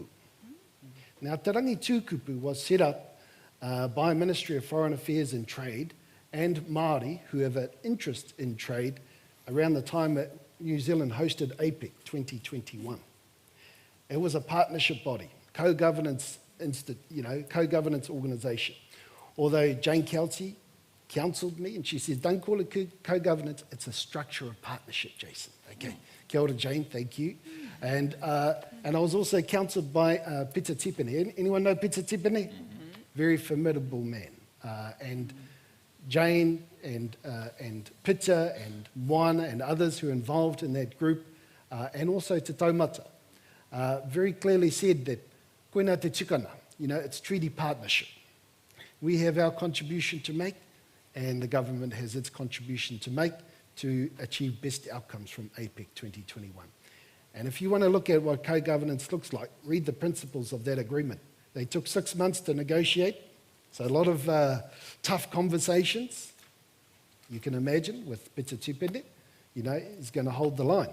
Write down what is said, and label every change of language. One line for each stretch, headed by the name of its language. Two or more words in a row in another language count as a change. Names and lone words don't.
English: Now, Te Rangi Tūkupu was set up by Ministry of Foreign Affairs and Trade and Māori who have an interest in trade around the time that New Zealand hosted APEC 2021. It was a partnership body, co-governance organisation. Although Jane Kelsey counselled me and she said, don't call it co-governance, it's a structure of partnership, Jason. Okay,
Māori: kia ora
English: Jane, thank you. And I was also counselled by Peter Tipene. Anyone know Peter Tipene? Very formidable man. And Jane and Peter and Moana and others who are involved in that group, and also Te Taumata, very clearly said that
Māori: koena te tikana,
English: it's treaty partnership. We have our contribution to make, and the government has its contribution to make to achieve best outcomes from APEC 2021. And if you want to look at what co-governance looks like, read the principles of that agreement. They took 6 months to negotiate, so a lot of tough conversations, you can imagine, with Peter Tipene, is going to hold the line.